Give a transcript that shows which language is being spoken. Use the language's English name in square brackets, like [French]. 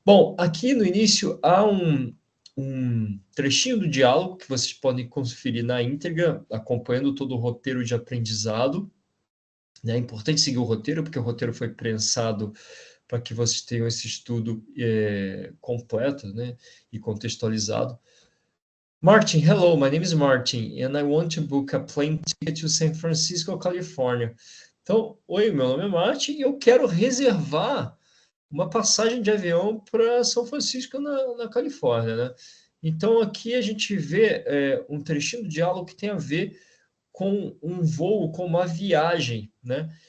[Portuguese] Bom, aqui no início há um trechinho do diálogo que vocês podem conferir na íntegra, acompanhando todo o roteiro de aprendizado. É importante seguir o roteiro, porque o roteiro foi prensado para que vocês tenham esse estudo completo, né, e contextualizado. [English] Martin, hello, my name is Martin, and I want to book a plane ticket to San Francisco, California. [Portuguese] Então, oi, meu nome é Martin e eu quero reservar uma passagem de avião para São Francisco, na Califórnia, né? Então, aqui a gente vê um trechinho do diálogo que tem a ver com um voo, com uma viagem, né?